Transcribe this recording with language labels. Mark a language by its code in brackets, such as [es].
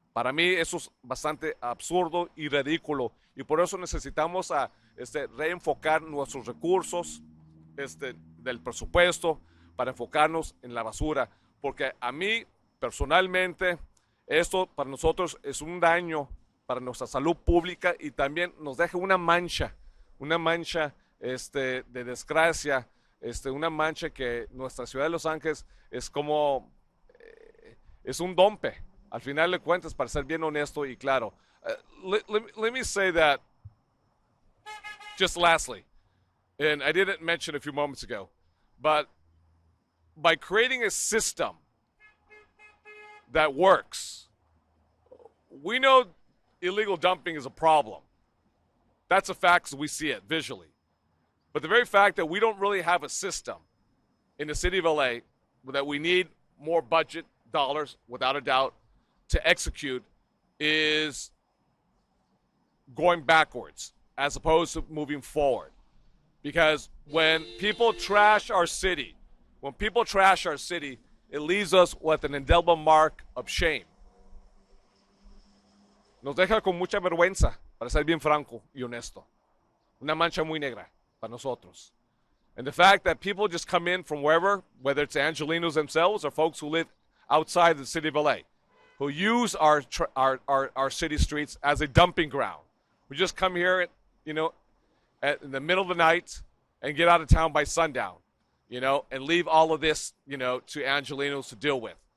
[es] Para mí eso es bastante absurdo y ridículo, y por eso necesitamos reenfocar nuestros recursos del presupuesto para enfocarnos en la basura, porque a mí personalmente esto para nosotros es un daño para nuestra salud pública y también nos deja una mancha de desgracia, una mancha que nuestra ciudad de Los Ángeles es como, es un dompe, al final de cuentas, para ser bien honesto y claro. [en] Let me say that, just lastly, and I didn't mention a few moments ago, but by creating a system that works, we know illegal dumping is a problem. That's a fact because we see it visually. But the very fact that we don't really have a system in the city of LA, that we need more budget dollars, without a doubt, to execute, is going backwards as opposed to moving forward. Because when people trash our city, it leaves us with an indelible mark of shame. [es] Nos deja con mucha vergüenza, para ser bien franco y honesto. Una mancha muy negra para nosotros. [en] And the fact that people just come in from wherever, whether it's Angelenos themselves or folks who live outside the city of LA, who use our city streets as a dumping ground. We just come here, in the middle of the night and get out of town by sundown, and leave all of this, to Angelenos to deal with.